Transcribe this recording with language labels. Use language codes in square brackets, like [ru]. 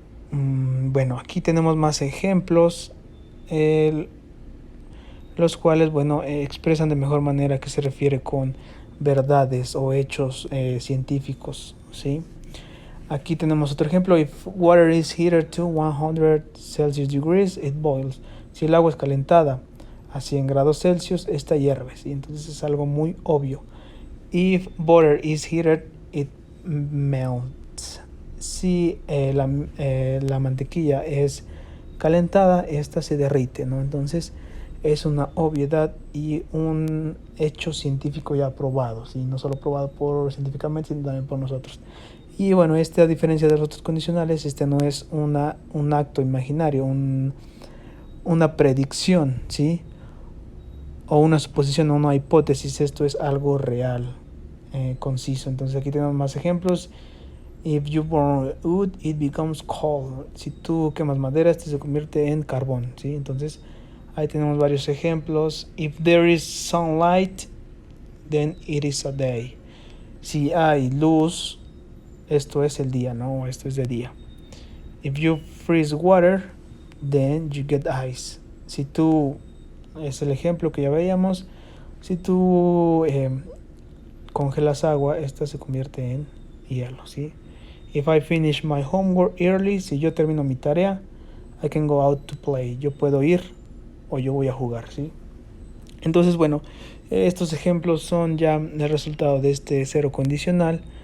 [es] Bueno, aquí tenemos más ejemplos, los cuales, bueno, expresan de mejor manera que se refiere con verdades o hechos científicos, ¿sí? Aquí tenemos otro ejemplo. [en] If water is heated to 100 Celsius degrees, it boils. [es] Si el agua es calentada a 100 grados Celsius, esta hierve, ¿sí? Entonces es algo muy obvio. [en] If butter is heated, it melts. [es] Si la mantequilla es calentada, esta se derrite, ¿no? Entonces es una obviedad y un hecho científico ya probado, ¿sí? No solo probado científicamente, sino también por nosotros. Y bueno, a diferencia de los otros condicionales, este no es un acto imaginario, una predicción, ¿sí? O una suposición o una hipótesis. Esto es algo real, conciso. Entonces aquí tenemos más ejemplos. [en] If you burn wood, it becomes coal. [es] Si tú quemas madera, este se convierte en carbón, ¿sí? Entonces ahí tenemos varios ejemplos. [en] If there is sunlight, then it is a day. [es] Si hay luz, esto es el día, ¿no? Esto es de día. [en] If you freeze water, then you get ice. [es] Si tú, es el ejemplo que ya veíamos, si tú congelas agua, esta se convierte en hielo, ¿sí? [en] If I finish my homework early, [es] si yo termino mi tarea, [en] I can go out to play. [es] Yo puedo ir o yo voy a jugar, ¿sí? Entonces, bueno, estos ejemplos son ya el resultado de este cero condicional.